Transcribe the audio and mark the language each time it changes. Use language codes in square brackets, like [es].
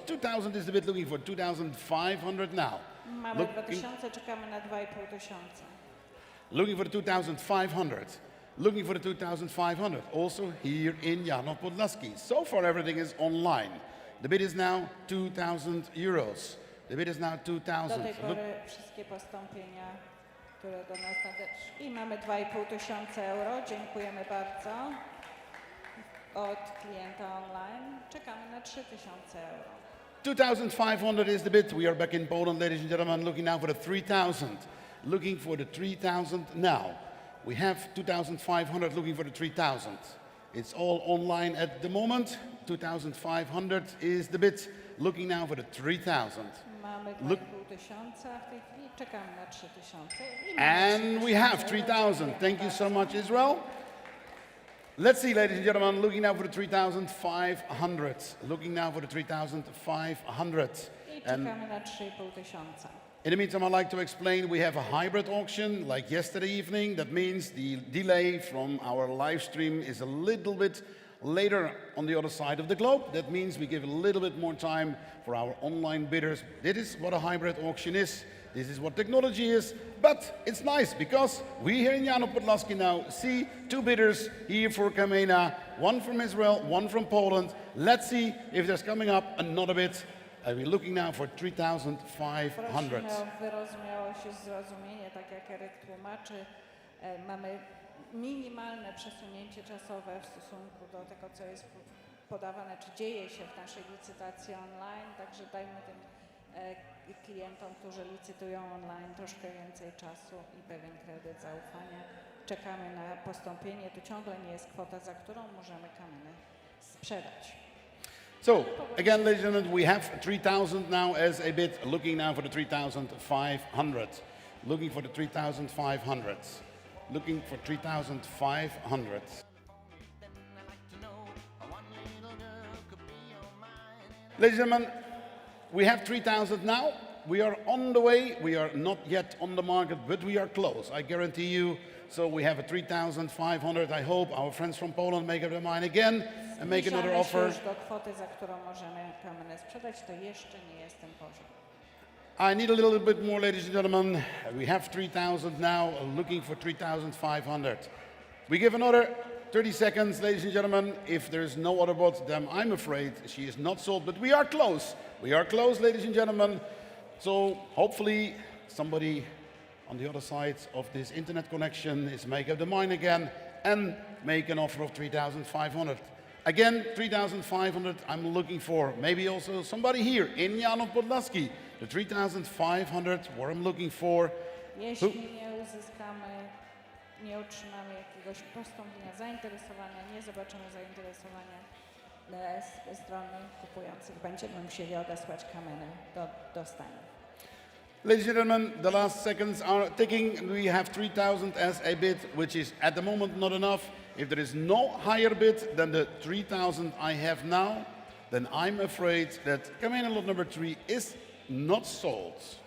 [en] 2,000 is the bid, looking for 2,500 now. [pl] Mamy 2000, czekamy na 2500. [en] Looking for the 2,500. Looking for the 2,500. Also here in Jano Podlaski. So far everything is online. The bid is now 2,000 euros. The bid is now 2,000. [pl] Do tej pory wszystkie postąpienia, które do nas nadeszły. I mamy 2500 euro. Dziękujemy bardzo. Od klienta online. Czekamy na 3000 euro. [en] 2,500 is the bid. We are back in Poland, ladies and gentlemen, looking now for the 3,000. Looking for the 3,000 now. We have 2,500 looking for the 3,000. It's all online at the moment. 2,500 is the bid. Looking now for the 3,000. [pl] Mamy [en] Look. [pl] 2500, a w tej chwili czekamy na 3000. [en] And we have 3,000. Thank you so much, Israel. Let's see, ladies and gentlemen, looking now for the 3,500. Looking now for the 3,500. [pl] I czekamy na 3500. [en] In the meantime, I'd like to explain we have a hybrid auction like yesterday evening. That means the delay from our live stream is a little bit later on the other side of the globe. That means we give a little bit more time for our online bidders. This is what a hybrid auction is. This is what technology is. But it's nice because we here in Jano Podlaski now see 2 bidders here for Camea. One from Israel, one from Poland. Let's see if there's coming up another bid We're looking now for 3,500. [pl] Prosimy o wyrozumiałość i zrozumienie, tak jak Eryk tłumaczy. Mamy minimalne przesunięcie czasowe w stosunku do tego, co jest podawane, czy dzieje się w naszej licytacji online, także dajmy tym klientom, którzy licytują online, troszkę więcej czasu i pewien kredyt zaufania. Czekamy na postąpienie, to ciągle nie jest kwota, za którą możemy kamienie sprzedać. [en] So, again, ladies and gentlemen, we have 3,000 now as a bid, looking now for the 3,500. Looking for the 3,500. Looking for 3,500. Ladies and gentlemen, we have 3,000 now. We are on the way. We are not yet on the market, but we are close, I guarantee you. So we have a 3,500. I hope our friends from Poland make up their mind again and make another offer. [pl] Już do kwoty, za którą możemy kamienie sprzedać, to jeszcze nie jest ten poziom. [en] I need a little bit more, ladies and gentlemen. We have 3,000 now, looking for 3,500. We give another 30 seconds, ladies and gentlemen. If there's no other bot, then I'm afraid she is not sold, but we are close. We are close, ladies and gentlemen. So hopefully somebody on the other side of this internet connection is make up the mind again and make an offer of 3,500. Again, 3,500 I'm looking for. Maybe also somebody here in Janov Podlaski. The 3,500 what I'm looking for. [pl] Jeśli nie uzyskamy, nie otrzymamy jakiegoś postąpienia zainteresowania, nie zobaczymy zainteresowania ze strony kupujących, będziemy musieli odesłać kamienie do Stanów. [en] Ladies and gentlemen, the last seconds are ticking. We have 3,000 as a bid, which is at the moment not enough. If there is no higher bid than the 3,000 I have now, then I'm afraid that Camea lot number 3 is not sold.